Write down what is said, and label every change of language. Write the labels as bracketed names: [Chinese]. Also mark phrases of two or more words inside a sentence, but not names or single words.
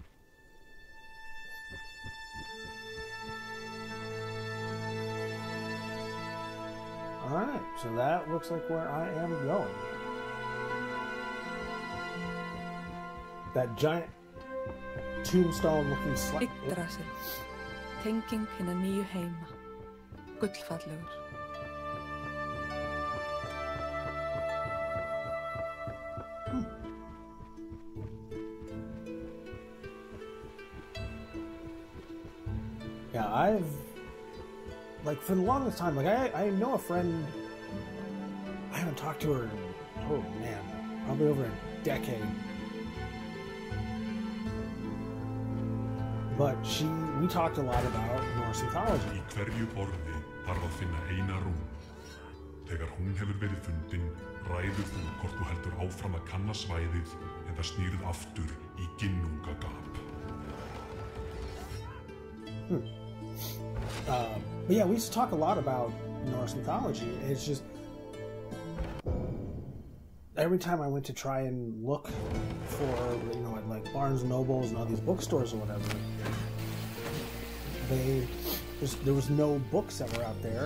[English] Alright, so that looks like where I am going. That giant tombstone looking slab. [Icelandic] Yggdrasil, tenging hinna nýju heima, gullfallegur. [English] Yeah, for the longest time, I know a friend, I haven't talked to her in, probably over a decade. But we talked a lot about Norse mythology. [Icelandic] Í hverju orði þarf að finna eina rún. Þegar hún hefur verið fundin, ræður þú hvort þú heldur áfram að kanna svæðið eða snýrð aftur í ginnungagap. [English] But yeah, we used to talk a lot about Norse mythology. It's just every time I went to try and look for, at like Barnes & Nobles and all these bookstores or whatever, there was no books that were out there.